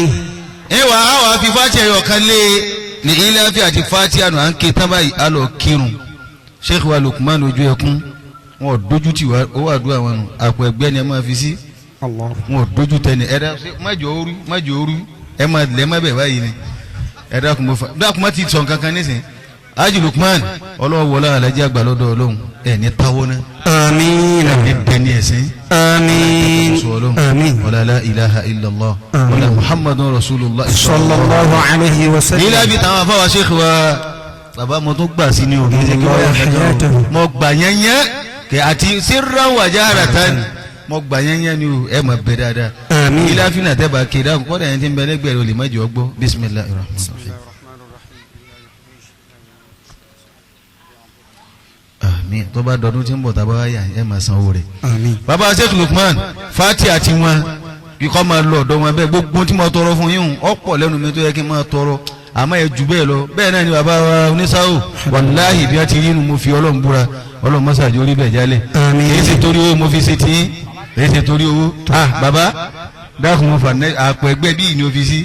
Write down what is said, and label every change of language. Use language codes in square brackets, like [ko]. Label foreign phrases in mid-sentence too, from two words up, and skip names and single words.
[yo] ìwà àwọn afi fati ẹ̀yọ̀ kan lé ní ilé afi àti fati àná à ń ké tán báyìí á lọ kírun Sheikh wa Lukman ojú ẹkún wọn ò dójú tì wá owó àdúrà wọn nù àpò ẹgbẹ́ ni ẹ máa fi sí wọn ò dójú tẹ ni ẹ dá májò ooru ẹ máa lẹ́ má bẹ̀ báyìí ni ẹ dákun mo fa dákun má ti sọ nǹkan kan nísìnyí Haji Lukman ọlọ́wọ́ wọlé alájí àgbà lọ́dọ̀ Ọlọ́run ẹ̀ ní táwọ́ náà. Àmín. ẹ̀ ní bẹ́ni ẹ̀sìn. Àmín. Àmín. [ar] ولا لا إله إلا الله ولا محمد رسول الله صلى الله عليه وسلم. [yo] nílẹ̀ bí táwọn afáwà Sheikh wa bàbá mo tó gbà sí ni o kì í ṣe kí wọ́n yà kẹta o mo gbà yẹnyẹn kẹ àti [ar] سرا وجهارا [yo] mo gbà yẹnyẹn ni o ẹ mọ̀ bẹ́ẹ̀ dáadáa. Àmín. nílẹ̀ àfihàn tẹ́bà kéde àkọ́kọ́ dẹ̀ yẹn ti ń bẹ lẹ́gbẹ̀rẹ̀ olè mẹ́jọ gbọ́ [ar] بسم الله الرحمن الرحيم. [yo] àmín tó bá dọdún tí ń bọ̀ tábà wáyà ẹ máa san owó rẹ̀. Àmín. bàbá Sheikh Lukman fati àti wọn kíkọ́ máa lọ ọ̀dọ́ wọn bẹ́ẹ̀ gbogbo tí mo tọrọ fún yín ọ̀pọ̀ lẹ́nu mi tó yẹ kí n máa tọrọ àmọ́ ẹ jù bẹ́ẹ̀ lọ bẹ́ẹ̀ náà ni bàbá wa oníṣàwò wàláhì bí wọ́n ti rí inú mo fi Ọlọ́run búra Ọlọ́run mọ́sàájú orí bẹ̀ jálẹ̀ kìí ṣe torí owó mo fi ṣe tí kìí ṣe torí owó bàbá dákun mo fà àpò ẹgbẹ́ bíi ní ọ́fíìsì